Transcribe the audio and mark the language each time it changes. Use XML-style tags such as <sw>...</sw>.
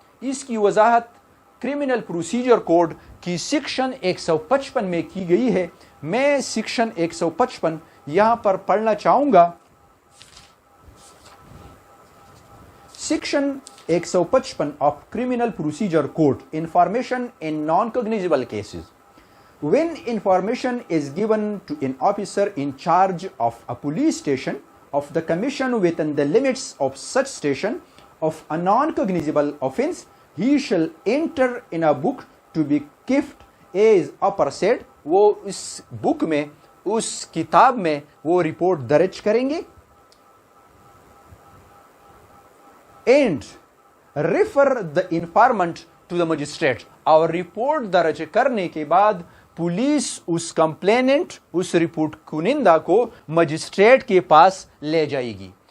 <hi>इसकी वजाहत criminal procedure code की section 155 में की गई है। मैं सेक्शन 155 यहां पर पढ़ना चाहूंगा।</hi> <en>Section 155 of criminal procedure code, information in non cognizable cases. When information is given to an officer in charge of a police station of the commission within the limits of such station of a non-cognizable offense, he shall enter in a book to be kept as aforesaid.</en> <hi>वो इस book में, उस किताब में वो report दर्ज करेंगे</hi> <en>and refer the informant to the magistrate।</en> <hi>और रिपोर्ट दर्ज करने के बाद पुलिस उस कंप्लेनेंट, उस रिपोर्ट कुनिंदा को मजिस्ट्रेट के पास ले जाएगी।</hi>